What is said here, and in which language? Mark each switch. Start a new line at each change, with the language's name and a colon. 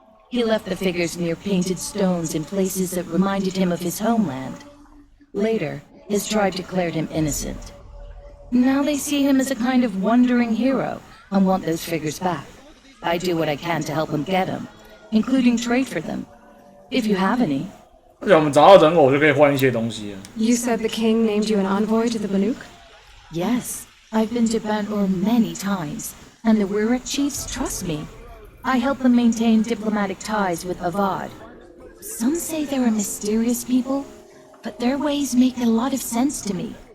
English: He left the figures near painted stones in places that reminded him of his homeland. Later, his tribe declared him innocent. Now they see him as a kind of wandering hero and want those figures back. I do what I can to help them get them, including trade for them, if you have any.
Chinese: 而且我们找到人偶就可以换一些东西了。
English: You said the king named you an envoy to the Banuk? Yes, I've been to Ban-Ur many times, and the Wirat chiefs trust me. I help them maintain diplomatic ties with Avad. Some say they're a mysterious people, but their ways make a lot of sense to me.